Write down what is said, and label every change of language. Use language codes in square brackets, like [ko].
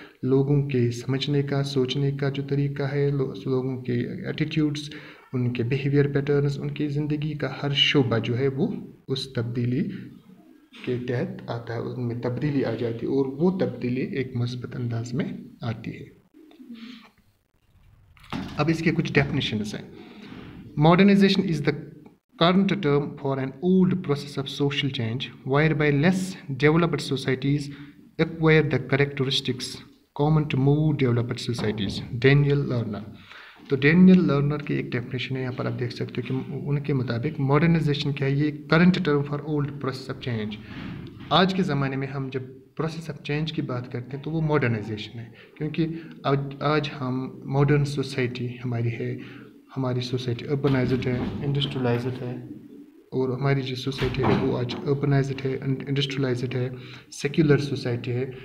[ur] لوگوں کے سمجھنے کا، سوچنے کا جو طریقہ ہے، لوگوں کے ایٹیٹیوڈز، ان کے بیہیویئر پیٹرنز، ان کی زندگی کا ہر شعبہ جو ہے وہ اس تبدیلی کے تحت آتا ہے، ان میں تبدیلی آ جاتی ہے، اور وہ تبدیلی ایک مثبت انداز میں آتی ہے. اب اس کے کچھ ڈیفینیشنز ہیں. [en] Modernisation is the current term for an old process of social change whereby less developed societies acquire the characteristics common to more developed societies. [ur] Daniel learner. تو ڈینیل لرنر کی ایک ڈیفینیشن ہے، یہاں پر آپ دیکھ سکتے ہو کہ ان کے مطابق ماڈرنائزیشن کیا ہے، یہ [en] Current term for old process of change. [ur] آج کے زمانے میں ہم جب پروسیس آف چینج کی بات کرتے ہیں تو وہ ماڈرنائزیشن ہے، کیونکہ آج ہم ماڈرن سوسائٹی ہماری ہے، ہماری سوسائٹی اربنائزڈ ہے، انڈسٹریلائزڈ ہے، اور ہماری جو سوسائٹی ہے وہ آج اربنائزڈ ہے، انڈسٹریلائزڈ ہے، سیکولر سوسائٹی ہے.